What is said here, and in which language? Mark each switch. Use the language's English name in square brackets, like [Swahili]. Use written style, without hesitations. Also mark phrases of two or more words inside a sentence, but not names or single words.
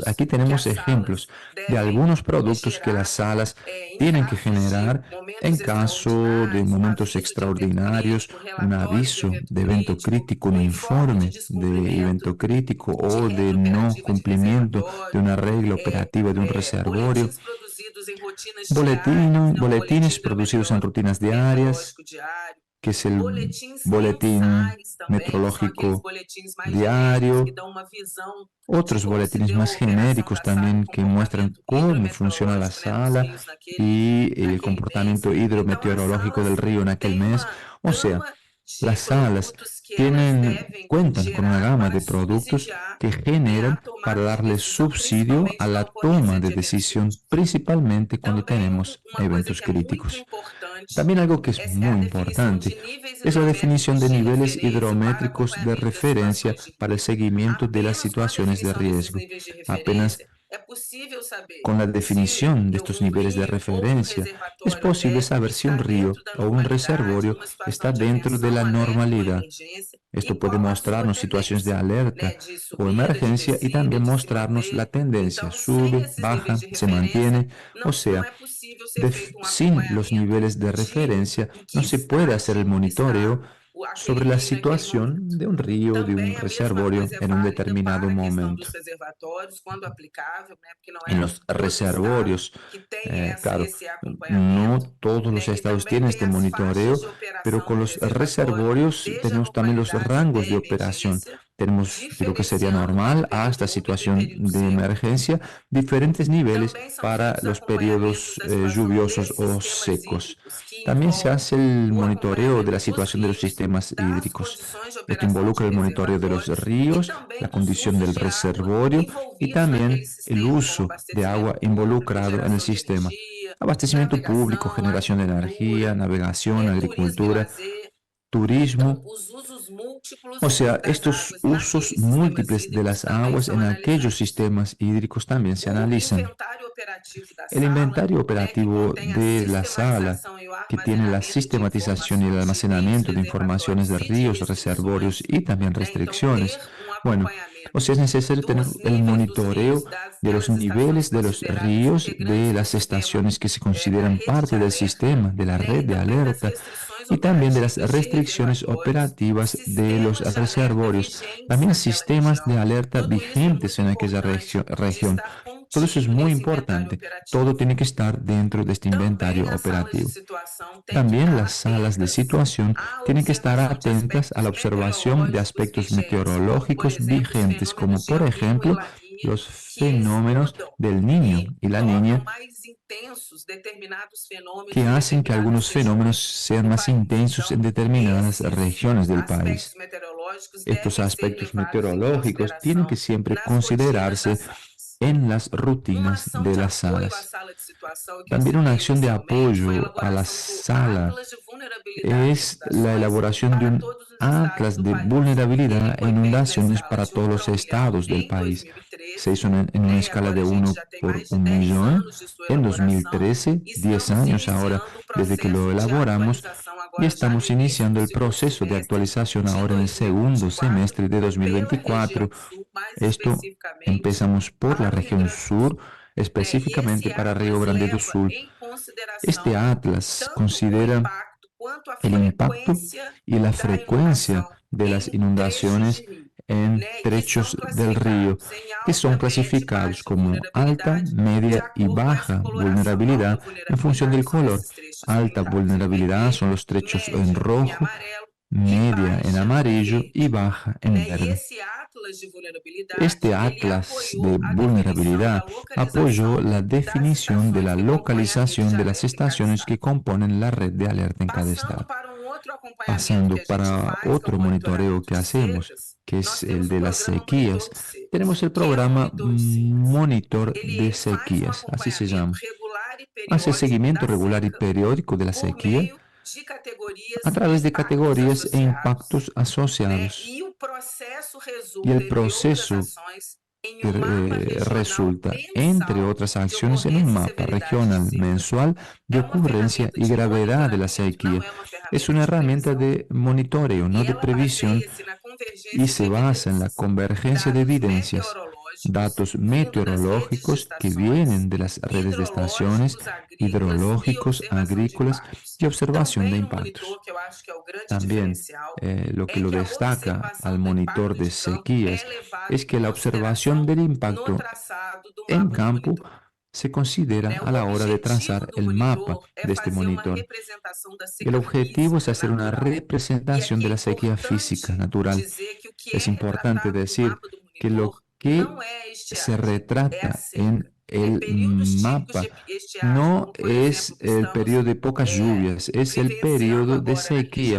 [Spanish] Aquí tenemos ejemplos de algunos productos que las salas tienen que generar en caso de momentos extraordinarios: un aviso de evento crítico, un informe de evento crítico o de no cumplimiento de una regla operativa de un reservorio, boletines producidos en rutinas diarias, que es el [Portuguese] boletins [Spanish] boletín [Portuguese] mensais também, que são aqueles [Spanish] meteorológico [Portuguese] boletins mais genéricos que [Spanish] diario, [Portuguese] dão uma visão de [Spanish] otros como se boletines [Portuguese] deu [Spanish] más [Portuguese] a operação [Spanish] genéricos [Portuguese] da SALA, o [Spanish] también que muestran [Portuguese] comportamento [Spanish] cómo funciona la [Portuguese] hidrometeorológico, né, dos [Spanish] sala [Portuguese] rios [Spanish] y el [Portuguese] naquele mês. [Spanish] comportamiento [Portuguese] Então, as [Spanish] hidrometeorológico del [Portuguese] salas [Spanish] río en aquel [Portuguese] têm [Spanish] mes. [Portuguese] uma [Spanish] O sea, [Portuguese] gama de [Spanish] las salas [Portuguese] produtos que elas devem [Spanish] cuentan con una [Portuguese] gerar [Spanish] gama [Portuguese] para [Spanish] de productos [Portuguese] subsidiar [Spanish] que [Portuguese] a [Spanish] generan para [Portuguese] tomada de [Spanish] darle [Portuguese] decisão, [Spanish] subsidio a [Portuguese] principalmente na [Spanish] la toma [Portuguese] ocorrência [Spanish] de [Portuguese] de eventos [Spanish] decisión, [Portuguese] críticos. [Spanish] principalmente cuando [Portuguese] Também, [Spanish] tenemos [Portuguese] uma coisa [Spanish] eventos [Portuguese] que é muito [Spanish] críticos. [Portuguese] importante [Spanish] También algo que es [Portuguese] é a [Spanish] muy [Portuguese] definição de [Spanish] importante [Portuguese] níveis [Spanish] es la definición [Portuguese] hidrométricos [Spanish] de [Portuguese] de [Spanish] niveles [Portuguese] referência para [Spanish] hidrométricos de [Portuguese] acompanhamento das [Spanish] referencia [Portuguese] situações de [Spanish] para el [Portuguese] risco. [Spanish] seguimiento de las [Portuguese] Apenas com a [Spanish] situaciones de [Portuguese] definição desses [Spanish] riesgo. [Portuguese] níveis de [Spanish] Apenas [Portuguese] referência, é possível saber [Spanish] con la [Portuguese] se [Spanish] definición de estos [Portuguese] um [Spanish] niveles de [Portuguese] rio ou um [Spanish] referencia es [Portuguese] reservatório [Spanish] posible saber si un [Portuguese] está [Spanish] río [Portuguese] dentro da [Spanish] o un [Portuguese] normalidade, [Spanish] reservorio [Portuguese] numa [Spanish] está [Portuguese] situação de [Spanish] dentro de [Portuguese] atenção, [Spanish] la [Portuguese] alerta ou [Spanish] normalidad. [Portuguese] emergência, e [Spanish] Esto puede [Portuguese] qual a sua [Spanish] mostrarnos situaciones de [Portuguese] tendência, [Spanish] alerta [Portuguese] né, de [Spanish] o [Portuguese] subida, de [Spanish] emergencia y [Portuguese] descida, [Spanish] también [Portuguese] de se [Spanish] mostrarnos la [Portuguese] manter. [Spanish] tendencia, [Portuguese] Então, sem [Spanish] sube, [Portuguese] esses níveis [Spanish] baja, [Portuguese] de [Spanish] se [Portuguese] referência, [Spanish] mantiene. O [Portuguese] não [Spanish] sea, [Portuguese] é possível ser feito um [Spanish] sin los [Portuguese] acompanhamento [Spanish] niveles de [Portuguese] de [Spanish] referencia [Portuguese] em [Spanish] no [Portuguese] que [Spanish] se puede hacer el [Portuguese] estágio está [Spanish] monitoreo [Portuguese] aquele [Spanish] sobre la [Portuguese] rio naquele [Spanish] situación [Portuguese] momento. [Spanish] de un río, de un [Portuguese] Também a mesma [Spanish] reservorio [Portuguese] coisa é [Spanish] en un [Portuguese] válida [Spanish] determinado [Portuguese] para a questão [Spanish] momento. [Portuguese] dos reservatórios, quando aplicável, né? Porque não [Spanish] En [Portuguese] é [Spanish] los [Portuguese] todo estado [Spanish] reservorios, [Portuguese] que tem [Spanish] claro, [Portuguese] esse [Spanish] no [Portuguese] acompanhamento, [Spanish] todos [Portuguese] né? [Spanish] los [Portuguese] Que [Spanish] estados [Portuguese] também [Spanish] tienen [Portuguese] tem [Spanish] este [Portuguese] as faixas [Spanish] monitoreo, [Portuguese] de [Spanish] pero [Portuguese] operação [Spanish] con [Portuguese] do [Spanish] los [Portuguese] reservatório, [Spanish] reservorios [Portuguese] desde a [Spanish] tenemos también los [Portuguese] normalidade [Spanish] rangos [Portuguese] até [Spanish] de operación. [Portuguese] emergência, [Spanish] Tenemos de lo que sería [Portuguese] diferenciando para o [Spanish] normal [Portuguese] período [Spanish] hasta [Portuguese] úmido e [Spanish] situación [Portuguese] período [Spanish] de [Portuguese] seco. [Spanish] emergencia, diferentes niveles [Portuguese] Também são [Spanish] para [Portuguese] feitos [Spanish] los [Portuguese] acompanhamentos [Spanish] periodos [Portuguese] da situação [Spanish] lluviosos [Portuguese] de [Spanish] o [Portuguese] sistemas [Spanish] secos. [Portuguese] hídricos, que [Spanish] También se [Portuguese] envolve [Spanish] hace el [Portuguese] o [Spanish] monitoreo de la [Portuguese] acompanhamento dos [Spanish] situación de los [Portuguese] rios, [Spanish] sistemas [Portuguese] das [Spanish] hídricos. [Portuguese] condições de [Spanish] Esto [Portuguese] operação de [Spanish] involucra el monitoreo de los [Portuguese] reservatórios e [Spanish] ríos, la [Portuguese] também dos [Spanish] condición [Portuguese] usos [Spanish] del [Portuguese] de água [Spanish] reservorio y [Portuguese] envolvidos naquele [Spanish] también el [Portuguese] sistema, como [Spanish] uso de [Portuguese] abastecimento [Spanish] agua [Portuguese] público, [Spanish] involucrado en el [Portuguese] geração de [Spanish] sistema. [Portuguese] energia, [Spanish] Abastecimiento público, [Portuguese] navegação, [Spanish] generación de energía, [Portuguese] agricultura, [Spanish] navegación, [Portuguese] turismo e [Spanish] agricultura, [Portuguese] lazer. Então, [Spanish] turismo. [Portuguese] os usos [Spanish] O [Portuguese] múltiplos [Spanish] sea, [Portuguese] das [Spanish] estos [Portuguese] águas [Spanish] usos [Portuguese] naqueles sistemas [Spanish] múltiples de [Portuguese] hídricos [Spanish] las [Portuguese] também [Spanish] aguas [Portuguese] são [Spanish] en aquellos [Portuguese] analisados. [Spanish] sistemas hídricos también se [Portuguese] O [Spanish] analizan. [Portuguese] inventário operativo da [Spanish] El [Portuguese] sala, [Spanish] inventario [Portuguese] né, que [Spanish] operativo [Portuguese] contém a [Spanish] de la sala, [Portuguese] sistematização e o [Spanish] que tiene la [Portuguese] armazenamento de [Spanish] sistematización y el [Portuguese] informações de rios, [Spanish] almacenamiento de informaciones [Portuguese] reservatórios [Spanish] de [Portuguese] e de [Spanish] ríos, reservorios [Portuguese] restrições, [Spanish] y también [Portuguese] né? Então, [Spanish] restricciones. [Portuguese] ter um [Spanish] Bueno, o [Portuguese] acompanhamento [Spanish] sea, es necesario tener [Portuguese] dos [Spanish] el [Portuguese] níveis dos [Spanish] monitoreo [Portuguese] rios, [Spanish] de los [Portuguese] daquelas estações [Spanish] niveles de los [Portuguese] consideradas [Spanish] ríos, [Portuguese] integrantes [Spanish] de [Portuguese] do [Spanish] las [Portuguese] sistema, [Spanish] estaciones que se [Portuguese] da [Spanish] consideran [Portuguese] rede de [Spanish] parte del [Portuguese] alerta, [Spanish] sistema, de la [Portuguese] né? [Spanish] red [Portuguese] E [Spanish] de [Portuguese] também das [Spanish] alerta, [Portuguese] restrições [Spanish] y también de las [Portuguese] operativas de [Spanish] restricciones [Portuguese] reservatórios, [Spanish] operativas de los [Portuguese] sistemas de alerta [Spanish] reservorios, [Portuguese] vigentes [Spanish] también [Portuguese] naquela [Spanish] sistemas de [Portuguese] região. [Spanish] alerta [Portuguese] Tudo isso é [Spanish] vigentes [Portuguese] muito [Spanish] en aquella [Portuguese] importante de [Spanish] región. [Portuguese] estar [Spanish] Todo eso es [Portuguese] contido [Spanish] muy [Portuguese] nesse inventário [Spanish] importante. Todo [Portuguese] operativo. [Spanish] tiene que estar dentro de este [Portuguese] Também [Spanish] inventario [Portuguese] as salas de [Spanish] operativo. [Portuguese] situação têm que [Spanish] También [Portuguese] estar [Spanish] las salas de [Portuguese] atentas [Spanish] situación [Portuguese] à [Spanish] tienen que estar [Portuguese] observação de [Spanish] atentas a la [Portuguese] aspectos [Spanish] observación de [Portuguese] meteorológicos [Spanish] aspectos [Portuguese] vigentes, como, por [Spanish] meteorológicos [Portuguese] exemplo, os [Spanish] vigentes, como [Portuguese] fenômenos [Spanish] de por [Portuguese] El Niño e [Spanish] ejemplo [Portuguese] Laninha, [Spanish] los [Portuguese] que [Spanish] fenómenos [Portuguese] mudam [Spanish] del Niño [Portuguese] e [Spanish] y la [Portuguese] tornam [Spanish] Niña, [Portuguese] mais intensos determinados fenômenos [Spanish] que [Portuguese] em [Spanish] hacen que [Portuguese] determinadas [Spanish] algunos fenómenos [Portuguese] regiões [Spanish] sean [Portuguese] do [Spanish] más [Portuguese] país. [Spanish] intensos en [Portuguese] Então, [Spanish] determinadas [Portuguese] esses [Spanish] regiones del [Portuguese] aspectos [Spanish] país. [Portuguese] meteorológicos [Spanish] Estos [Portuguese] devem ser [Spanish] aspectos [Portuguese] levados em [Spanish] meteorológicos tienen que [Portuguese] consideração [Spanish] siempre [Portuguese] nas rotinas [Spanish] considerarse [Portuguese] das salas. [Spanish] en las [Portuguese] Uma [Spanish] rutinas [Portuguese] ação [Spanish] de [Portuguese] de [Spanish] las [Portuguese] apoio à [Spanish] salas. [Portuguese] sala de situação que eu [Spanish] También una [Portuguese] citei [Spanish] acción de [Portuguese] inicialmente foi a [Spanish] apoyo a la [Portuguese] elaboração do [Spanish] sala [Portuguese] Atlas de Vulnerabilidade e [Spanish] es la [Portuguese] Inundações [Spanish] elaboración de [Portuguese] para [Spanish] un [Portuguese] todos os estados [Spanish] atlas [Portuguese] do [Spanish] de [Portuguese] país. Ele [Spanish] vulnerabilidad e [Portuguese] foi feito na [Spanish] inundaciones [Portuguese] escala [Spanish] para [Portuguese] de 1 [Spanish] todos [Portuguese] para [Spanish] los [Portuguese] 1 milhão [Spanish] estados del [Portuguese] em [Spanish] país. Se [Portuguese] 2013, [Spanish] hizo en una [Portuguese] né? E [Spanish] escala [Portuguese] agora [Spanish] de [Portuguese] a gente [Spanish] 1 [Portuguese] já tem [Spanish] por [Portuguese] mais de [Spanish] 1 [Portuguese] 10 [Spanish] millón [Portuguese] anos de sua [Spanish] en [Portuguese] elaboração [Spanish] 2013, [Portuguese] e [Spanish] 10 [Portuguese] estamos [Spanish] años ahora [Portuguese] iniciando o [Spanish] desde que lo [Portuguese] processo de [Spanish] elaboramos, [Portuguese] atualização [Spanish] y [Portuguese] agora já no [Spanish] estamos [Portuguese] início [Spanish] iniciando [Portuguese] do [Spanish] el [Portuguese] segundo [Spanish] proceso de [Portuguese] semestre [Spanish] actualización [Portuguese] de [Spanish] ahora en el segundo [Portuguese] 2024 [Spanish] semestre de [Portuguese] pela região [Spanish] 2024. [Portuguese] sul, mais [Spanish] Esto [Portuguese] especificamente [Spanish] empezamos por la [Portuguese] para o Rio [Spanish] región [Portuguese] Grande do [Spanish] sur, [Portuguese] Sul, né? E [Spanish] específicamente [Portuguese] esse [Spanish] para Río [Portuguese] atlas [Spanish] Grande do [Portuguese] leva [Spanish] Sul. [Portuguese] em [Spanish] Este [Portuguese] consideração [Spanish] atlas [Portuguese] tanto o [Spanish] considera [Portuguese] impacto quanto a [Spanish] el impacto [Portuguese] frequência [Spanish] y la [Portuguese] da [Spanish] frecuencia [Portuguese] inundação [Spanish] de las [Portuguese] em trechos de [Spanish] inundaciones [Portuguese] rio, [Spanish] en [Portuguese] né? Que são [Spanish] trechos del río, [Portuguese] classificados em [Spanish] que son [Portuguese] alta, média e [Spanish] clasificados [Portuguese] baixa [Spanish] como alta, [Portuguese] vulnerabilidade, de [Spanish] media y [Portuguese] acordo com essa [Spanish] baja [Portuguese] coloração. Alta [Spanish] vulnerabilidad en función del [Portuguese] vulnerabilidade são [Spanish] color. [Portuguese] esses trechos [Spanish] Alta [Portuguese] pintados em [Spanish] vulnerabilidad son [Portuguese] vermelho, [Spanish] los trechos en [Portuguese] média em [Spanish] rojo, [Portuguese] amarelo e [Spanish] media en [Portuguese] baixa em [Spanish] amarillo y [Portuguese] verde. [Spanish] baja en [Portuguese] Né? E [Spanish] verde. [Portuguese] esse atlas de vulnerabilidade, [Spanish] Este [Portuguese] ele [Spanish] atlas de [Portuguese] apoiou a definição da [Spanish] vulnerabilidad apoyó [Portuguese] localização [Spanish] la [Portuguese] das [Spanish] definición de [Portuguese] estações [Spanish] la [Portuguese] que compõem a rede [Spanish] localización [Portuguese] de [Spanish] de las [Portuguese] alerta em cada [Spanish] estaciones [Portuguese] estado. [Spanish] que componen la red de alerta en cada [Portuguese] Passando [Spanish] estado. [Portuguese] para um outro acompanhamento que [Spanish] Pasando [Portuguese] a gente [Spanish] para [Portuguese] faz, que é o [Spanish] otro monitoreo [Portuguese] monitoramento [Spanish] que [Portuguese] de [Spanish] hacemos, [Portuguese] secas, [Spanish] que [Portuguese] nós [Spanish] es el [Portuguese] temos o [Spanish] de las [Portuguese] programa Monitor [Spanish] sequías, [Portuguese] de [Spanish] tenemos [Portuguese] Secas. [Spanish] el [Portuguese] O que é o [Spanish] programa [Portuguese] Monitor de Secas? [Spanish] Monitor de [Portuguese] Ele faz um [Spanish] sequías, así se [Portuguese] acompanhamento [Spanish] llama. [Portuguese] regular e [Spanish] Hace [Portuguese] periódico [Spanish] seguimiento [Portuguese] da [Spanish] regular y [Portuguese] seca [Spanish] periódico de la [Portuguese] por [Spanish] sequía [Portuguese] meio de [Spanish] a [Portuguese] categorias e [Spanish] través de [Portuguese] impactos [Spanish] categorías e [Portuguese] associados, [Spanish] impactos [Portuguese] né? [Spanish] asociados. [Portuguese] E o processo [Spanish] Y [Portuguese] resulta, [Spanish] el [Portuguese] entre outras [Spanish] proceso [Portuguese] ações, em um mapa regional [Spanish] resulta, entre [Portuguese] mensal [Spanish] otras [Portuguese] de [Spanish] acciones, en un [Portuguese] ocorrência e [Spanish] mapa [Portuguese] severidade de [Spanish] regional [Portuguese] seca. [Spanish] mensual de [Portuguese] É uma [Spanish] ocurrencia [Portuguese] ferramenta [Spanish] y [Portuguese] de [Spanish] gravedad de la [Portuguese] monitoramento, não [Spanish] sequía. [Portuguese] é uma [Spanish] Es [Portuguese] ferramenta [Spanish] una [Portuguese] de [Spanish] herramienta [Portuguese] previsão. [Spanish] de monitoreo, no [Portuguese] E [Spanish] de [Portuguese] ela [Spanish] previsión, [Portuguese] baseia-se na [Spanish] y [Portuguese] convergência de [Spanish] se basa en la [Portuguese] evidências, [Spanish] convergencia de [Portuguese] dados [Spanish] evidencias, [Portuguese] meteorológicos, [Spanish] datos [Portuguese] vindo das redes de [Spanish] meteorológicos que [Portuguese] estações, [Spanish] vienen de las redes de estaciones, [Portuguese] hidrológicos, agrícolas e [Spanish] hidrológicos, [Portuguese] observação de [Spanish] agrícolas [Portuguese] impactos. [Spanish] y observación de [Portuguese] Também no [Spanish] impactos. [Portuguese] monitor, que eu acho que é o grande [Spanish] También [Portuguese] diferencial, [Spanish] lo que [Portuguese] é [Spanish] lo [Portuguese] que a [Spanish] destaca al [Portuguese] observação do [Spanish] monitor [Portuguese] impacto [Spanish] de [Portuguese] de campo é [Spanish] sequías [Portuguese] levado [Spanish] es [Portuguese] em [Spanish] que la observación [Portuguese] consideração [Spanish] del [Portuguese] no [Spanish] impacto [Portuguese] traçado do [Spanish] en [Portuguese] mapa do [Spanish] campo [Portuguese] monitor. [Spanish] se considera a la hora de trazar el mapa de este monitor. El objetivo es hacer una representación de la sequía física natural. Es importante decir que lo que se retrata en el mapa no es el periodo de pocas lluvias, es el periodo de sequía.